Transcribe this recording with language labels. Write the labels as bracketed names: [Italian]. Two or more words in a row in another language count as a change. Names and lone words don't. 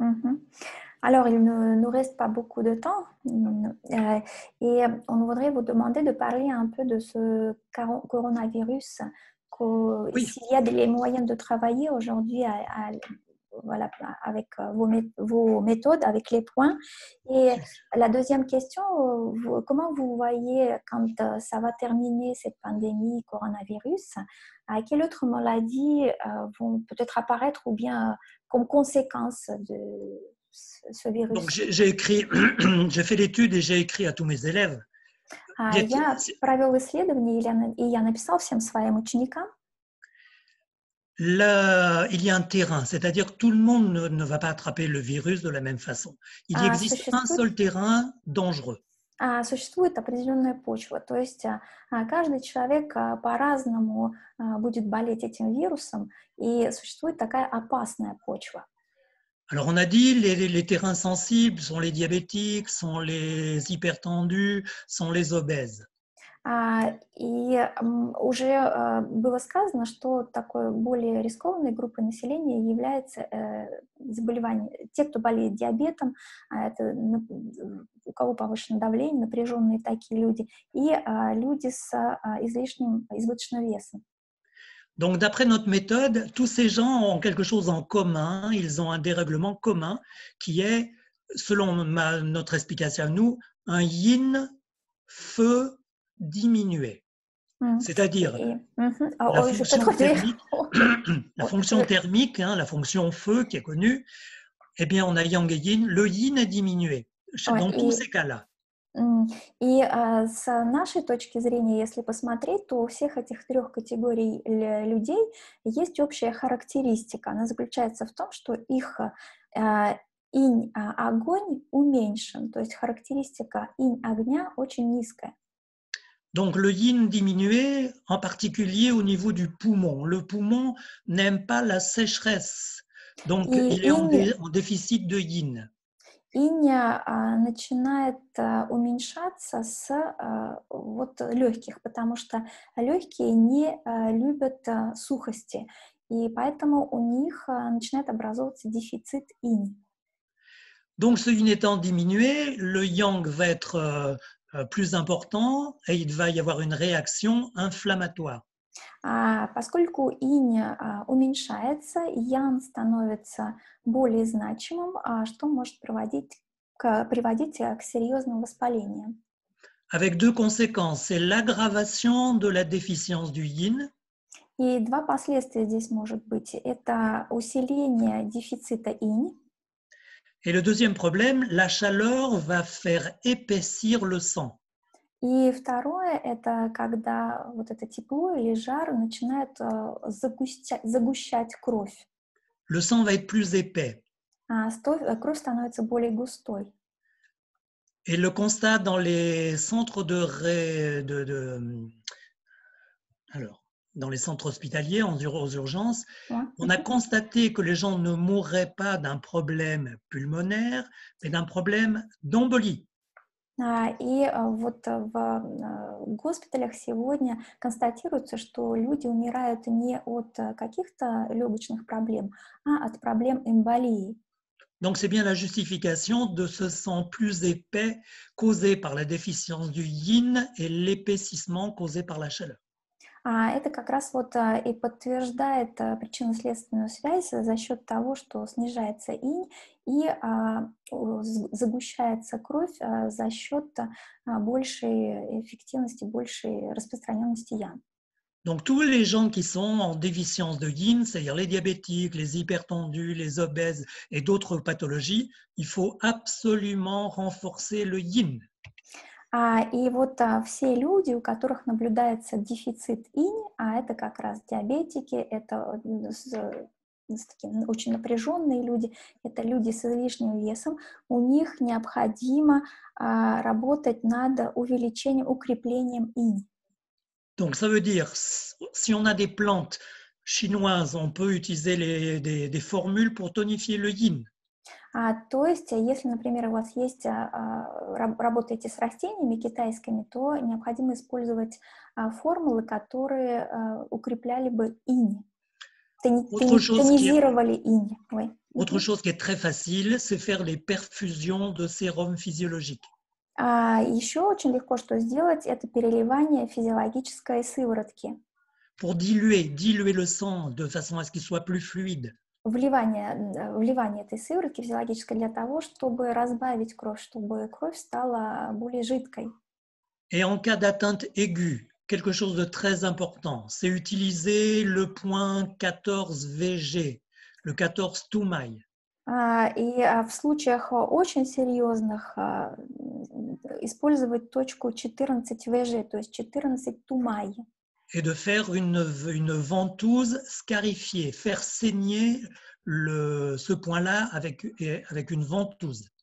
[French] Mhm. Alors, il ne nous reste pas beaucoup de temps et on voudrait vous demander de parler un peu de ce coronavirus, Oui, s'il y a les moyens de travailler aujourd'hui voilà, avec vos méthodes, avec les points. Et la deuxième question, comment vous voyez quand ça va terminer cette pandémie coronavirus, quelles autres maladies vont peut-être apparaître ou bien comme conséquence de ce donc virus? j'ai écrit, j'ai fait l'étude et j'ai écrit à tous mes élèves. [Russian] Я провел исследование, и я написал всем своим ученикам. [French] Là, il y a un terrain, c'est-à-dire que tout le monde ne va pas attraper le virus de la même façon. Il existe un seul terrain dangereux. [Russian] Существует определенная почва, то есть каждый человек по-разному будет болеть этим вирусом, и существует такая опасная почва. [French] Alors on a dit les terrains sensibles sont les diabétiques, sont les hypertendus, sont les obèses. [Russian] И уже было сказано, что такой более рискованной группой населения является заболевание. Те, кто болеет диабетом, это у кого повышенное давление, напряженные такие люди, и люди с избыточным весом. [French] Donc d'après notre méthode, tous ces gens ont quelque chose en commun, ils ont un dérèglement commun qui est, selon notre explication à nous, un yin feu diminué. C'est-à-dire la fonction thermique, la fonction feu qui est connue, eh bien on a yang et yin, le yin est diminué dans tous ces cas-là. [Russian] И с нашей точки зрения, если посмотреть, то у всех этих трех категорий людей есть общая характеристика. Она заключается в том, что их инь-огонь уменьшен, то есть характеристика инь-огня очень низкая. [French] Donc le yin diminué, en particulier au niveau du poumon. Le poumon n'aime pas la sécheresse, donc il est en déficit de yin. [Russian] Инь начинает уменьшаться с вот легких, потому что легкие не любят сухости, и поэтому у них начинает образовываться дефицит инь. [French] Donc ce yin étant diminué, le yang va être plus important et il va y avoir une réaction inflammatoire. [Russian] Поскольку инь уменьшается, ян становится более значимым, что может приводить к серьезным воспалениям. [French] Avec deux conséquences, c'est l'aggravation de la déficience du yin. [Russian] И два последствия здесь может быть. Это усиление дефицита инь. [French] Et le deuxième problème, la chaleur va faire épaissir le sang. [Russian] И второе, это когда вот это тепло или жар начинает загущать кровь. [French] Le sang va être plus épais. [Russian] Кровь становится более густой. [French] Et le constat dans les centres dans les centres hospitaliers aux urgences, on a constaté que les gens ne mourraient pas d'un problème pulmonaire, mais d'un problème d'embolie. [Russian] И вот в госпиталях сегодня констатируется, что люди умирают не от каких-то легочных проблем, а от проблем эмболии. [French] Donc c'est bien la justification de ce sang plus épais causé par la déficience du yin et l'épaississement causé par la chaleur. [Russian] Это как раз вот и подтверждает причинно-следственную связь за счет того, что снижается инь и загущается кровь за счет большей эффективности, большей распространенности ян. [French] Donc tous les gens qui sont en déficience de yin, c'est-à-dire les diabétiques, les hypertendus, les obèses et d'autres pathologies, il faut absolument renforcer le yin. [Russian] И вот все люди, у которых наблюдается дефицит инь, а это как раз диабетики, это такие очень напряженные люди, это люди с излишним весом, у них необходимо работать над увеличением, укреплением инь. [French] Donc ça veut dire, si on a des plantes chinoises, on peut utiliser des formules pour tonifier le yin. [Russian] То есть, если, например, у вас есть, работаете с растениями китайскими, то необходимо использовать формулы, которые укрепляли бы инь, тонизировали инь. [French] Autre chose qui est très facile, c'est faire les perfusions de sérum physiologique. [Russian] Еще очень легко что сделать, это переливание физиологической сыворотки. [French] Pour diluer le sang de façon à ce qu'il soit plus fluide. [Russian] Вливание этой сыворотки физиологической для того, чтобы разбавить кровь, чтобы кровь стала более жидкой. [French] Et en cas d'atteinte aiguë, quelque chose de très important, c'est utiliser le point 14 VG, le 14 Toumaï. [Russian] И в случаях очень серьезных использовать точку 14 ВЖ, то есть 14 Тумай. [French] Et de faire une ventouse scarifiée, faire saigner ce point-là avec une ventouse.